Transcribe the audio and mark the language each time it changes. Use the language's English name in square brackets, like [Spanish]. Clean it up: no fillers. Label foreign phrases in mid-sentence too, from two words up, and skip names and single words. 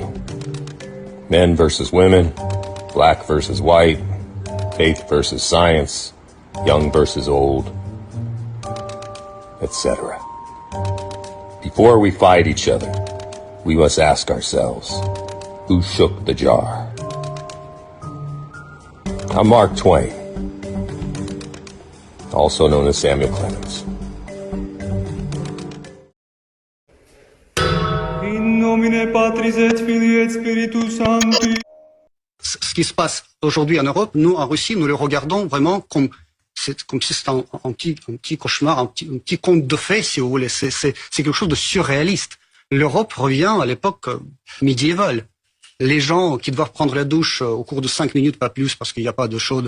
[English] Men versus women, black versus white, faith versus science, young versus old, etc. Before we fight each other, we must ask ourselves, who shook the jar? I'm Mark Twain, also known as Samuel Clemens. [Latin] In nomine Patris et Filii et Spiritus Sancti. [French] Ce qui se passe aujourd'hui en Europe, nous, en Russie, nous le regardons vraiment comme si c'était un petit cauchemar, un petit conte de fées, si vous voulez. C'est quelque chose de surréaliste. L'Europe revient à l'époque médiévale. Les gens qui doivent prendre la douche au cours de 5 minutes, pas plus, parce qu'il n'y a pas d'eau chaude.